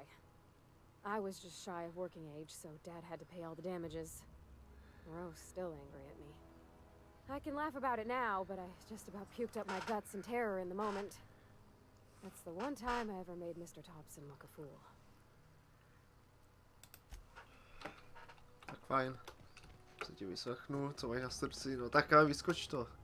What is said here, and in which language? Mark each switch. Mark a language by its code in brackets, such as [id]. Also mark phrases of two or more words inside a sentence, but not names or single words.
[en] I was just shy of working age, so Dad had to pay all the damages. Rose still angry at me. I can laugh about it now, but I just about puked up my guts in terror in the moment. That's the one time I ever made Mr. Thompson look a fool. [cs] Tak fajn. Se ti vyslechnu, co máš na srdci, no tak ale vyskoč to.